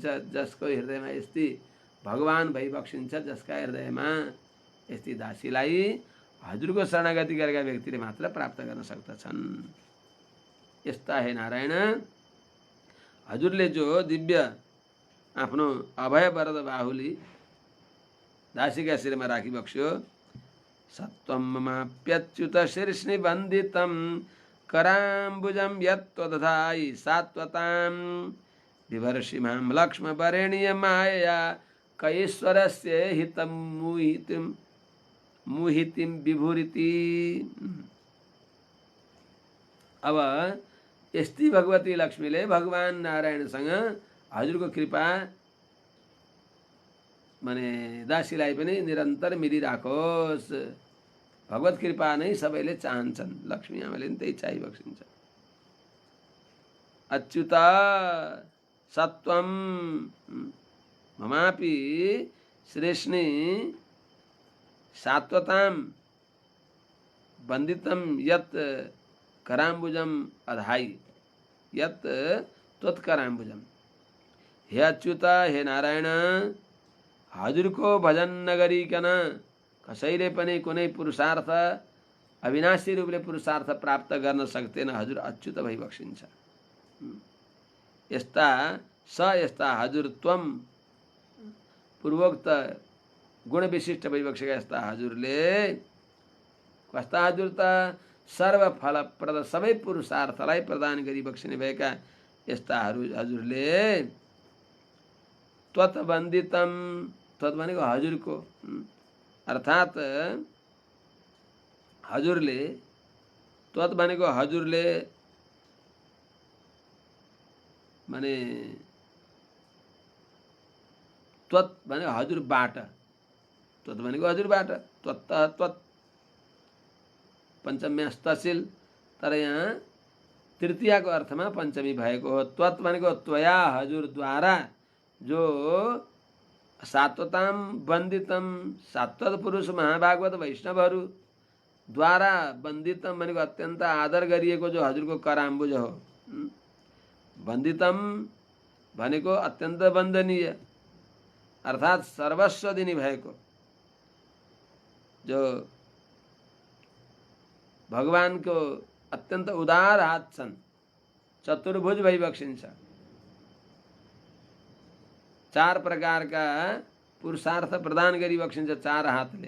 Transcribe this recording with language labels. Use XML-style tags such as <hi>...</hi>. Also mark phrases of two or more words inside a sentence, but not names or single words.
<ne>जसको हृदयमा यस्ती भगवान भइबक्सिन्छ, जसका हृदयमा यस्ती दासीलाई हजुरको शरणागति गरेका व्यक्तिले मात्र प्राप्त गर्न सक्दछन्। यस्ता हे नारायण हजुरले जो दिव्य आफ्नो अभय वरद बाहुली दासीका शिरमा राखिबक्स्यो</ne> <sa>सत्वं ममाप्यच्युत शीर्ष्णि बन्दितं कराम्बुजं यत्त्वदधायि सात्वतां विभर्षि मां लक्ष्म वरेण्य मायया कैश्वरस्य हितं मुहितिं विभुरिति।</sa> <ne>अब यस्ती भगवती लक्ष्मीले भगवान नारायणसँग हजुरको कृपा माने दासीलाई पनि निरन्तर मिलिराखोस्। भगवत कृपा नै सबैले चाहन्छन्। लक्ष्मी आमाले पनि त्यही चाहिबक्सिन्छ।</ne> <sa>अच्युत सत्वं ममापि श्रेष्णि सात्वतां बन्दितं यत् कराम्बुजम अधाई यत् त्वत्कराम्बुजम।</sa> <ne>हे अच्युत हे नारायण हजुरको भजन नगरिकन कसैले पनि कुनै पुरुषार्थ अविनाशी रूपले पुरुषार्थ प्राप्त गर्न सक्दैन। हजुर अच्युत भइबक्सिन्छ। यस्ता हजुर त्वम पूर्वोक्त गुण विशिष्ट भइबक्सेका यस्ता हजुरले कस्ता हजुर त सर्वफलप्रद सबै पुरुषार्थलाई प्रदान गरिबक्सिने भएका यस्ता हजुरले त्वत्वन्दितम, त्वत् भनेको हजुरको, अर्थात् हजुरले, त्वत् भनेको हजुरले, माने त्वत् भनेको हजुरबाट, त्वत् भनेको हजुरबाट,</ne> <sa>त्वत्त त्वत् पञ्चम्यास्तशील,</sa> <ne>तर यहाँ तृतीयाको अर्थमा पञ्चमी भएको हो। त्वत् भनेको त्वया, हजुरद्वारा, जो</ne> <sa>सात्वताम वन्दितम,</sa> <ne>सात्वत पुरुष महाभागवत वैष्णवहरू द्वारा वन्दितम भनेको अत्यन्त आदर गरिएको जो हजुरको कराम्बुज हो। वन्दितम भनेको अत्यन्त वन्दनीय, अर्थात् सर्वस्व दिने भएको, जो भगवानको अत्यन्त उदार हात छन्, चतुर्भुज भइबक्सिन्छ, चार प्रकारका पुरुषार्थ प्रदान गरिबक्सिन्छ चार हातले।</ne>